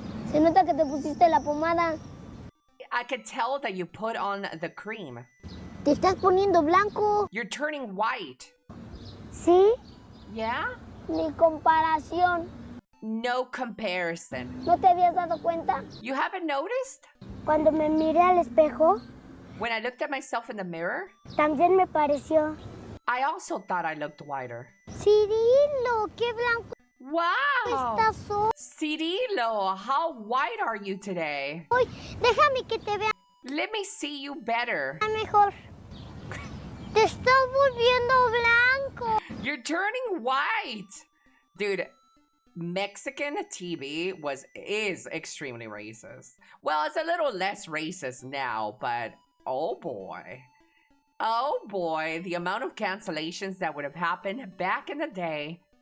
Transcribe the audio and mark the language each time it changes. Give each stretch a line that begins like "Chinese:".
Spanish: Se nota que te pusiste la pomada.
English: I could tell that you put on the cream.
Spanish: Te estás poniendo blanco.
English: You're turning white.
Spanish: ¿Sí?
English: Yeah?
Spanish: Ni comparación.
English: No comparison.
Spanish: ¿No te habías dado cuenta?
English: You haven't noticed?
Spanish: Cuando me miré al espejo,
English: when I looked at myself in the mirror,
Spanish: también me pareció.
English: I also thought I looked whiter.
Spanish: Cirilo, qué blanco.
English: Wow!
Spanish: Estás hoy.
English: Cirilo, how white are you today?
Spanish: Hoy, déjame que te vea
English: Let me see you better.
Spanish: mejor. Te estás volviendo blanco.
English: You're turning white. Dude, Mexican TV is extremely racist. Well, it's a little less racist now, but oh boy. Oh boy, the amount of cancellations that would have happened back in the day.